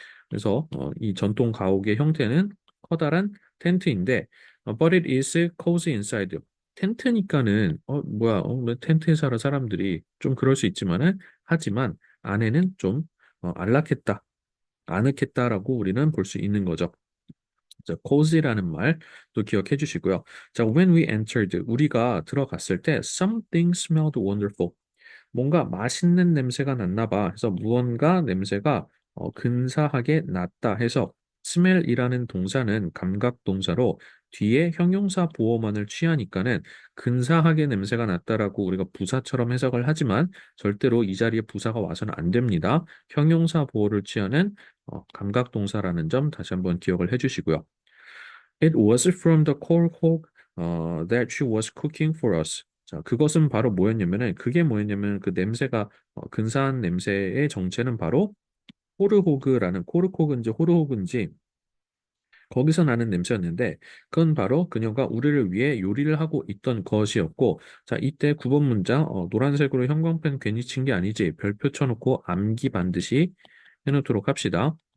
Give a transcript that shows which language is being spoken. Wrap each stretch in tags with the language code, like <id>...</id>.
<ko>그래서 이 전통 가옥의 형태는 커다란 텐트인데</ko> <en>but it is cozy inside.</en> <ko>텐트니까는 뭐야 뭐 텐트에 살아 사람들이 좀 그럴 수 있지만은 하지만 안에는 좀 안락했다 아늑했다라고 우리는 볼 수 있는 거죠. 자, cozy라는 말 또 기억해 주시고요.</ko> <en>자, when we entered</en> <ko>우리가 들어갔을 때</ko> <en>something smelled wonderful.</en> <ko>뭔가 맛있는 냄새가 났나 봐. 해서 무언가 냄새가 근사하게 났다 해서 smell이라는 동사는 감각 동사로 뒤에 형용사 보어만을 취하니까는 근사하게 냄새가 났다라고 우리가 부사처럼 해석을 하지만 절대로 이 자리에 부사가 와서는 안 됩니다. 형용사 보어를 취하는 감각 동사라는 점 다시 한번 기억을 해주시고요.</ko> <en>It was from the coal hog that she was cooking for us.</en> <ko>자, 그것은 바로 뭐였냐면은 그게 뭐였냐면 그 냄새가 근사한 냄새의 정체는 바로 호르호그라는 코르코그인지 호르호그인지 거기서 나는 냄새였는데 그건 바로 그녀가 우리를 위해 요리를 하고 있던 것이었고 자, 이때 9번 문장 노란색으로 형광펜 괜히 친 게 아니지 별표 쳐놓고 암기 반드시 해놓도록 합시다.</ko>